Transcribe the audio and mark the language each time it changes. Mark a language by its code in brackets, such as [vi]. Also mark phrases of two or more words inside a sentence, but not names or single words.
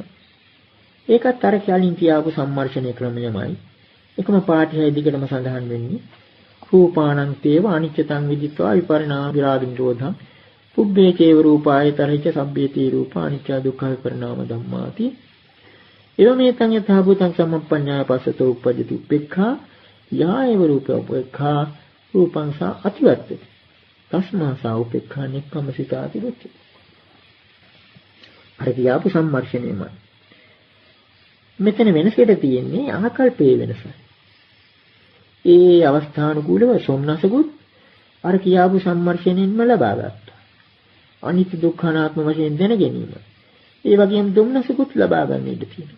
[si] ඒකත් අර කලින් කියාපු සම්මර්ෂණය ක්‍රමයමයි. එකම පාඨයයි දිගටම සඳහන් වෙන්නේ. [pi] රූපානං තේව අනිච්චතං විදිත්වා විපරිණාම විරාග නිරෝධං පුබ්බේ චේව රූපායතරහිච සබ්බේති රූපා අනිච්ච දුක්ඛ විපරිණාම ධම්මාති. එවමෙතං යථා භූතං සම්පඤ්ඤාය පස්සතෝ උප්පජ්ජති උපේක්ඛා යා ඒව රූප උපේක්ඛා රූපං සා අතිවත්තති. තස්මා සා උපේක්ඛා නික්කම්මසිතාති බුද්ධි. [si] අර කියාපු සම්මර්ෂණයමයි. මෙතන වෙනසට තියෙන්නේ ආකල්පයේ වෙනසයි. ඒ අවස්ථානුකූලව සොම්නසකුත් අර කියාපු සම්මර්ෂණයෙන්ම ලබා ගත්තා. අනිත්‍ය දුක්ඛ අනාත්ම වශයෙන් දැන ගැනීම. ඒ වගේම දුම්නසකුත් ලබා ගන්න ඉඩ තියෙනවා.